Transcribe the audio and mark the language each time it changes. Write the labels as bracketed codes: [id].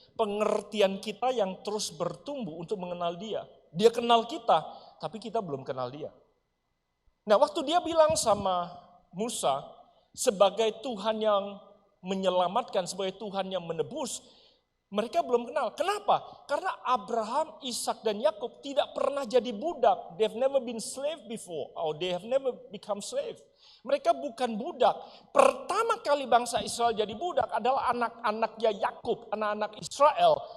[id] Pengertian kita yang terus bertumbuh untuk mengenal dia. Dia kenal kita, tapi kita belum kenal dia. Nah, waktu dia bilang sama Musa, sebagai Tuhan yang menyelamatkan, sebagai Tuhan yang menebus, mereka belum kenal. Kenapa? Karena Abraham, Ishak dan Yakub tidak pernah jadi budak. [en] They've never been slave before, or they have never become slave. [id] Mereka bukan budak. Pertama kali bangsa Israel jadi budak adalah anak-anaknya Yakub, anak-anak Israel.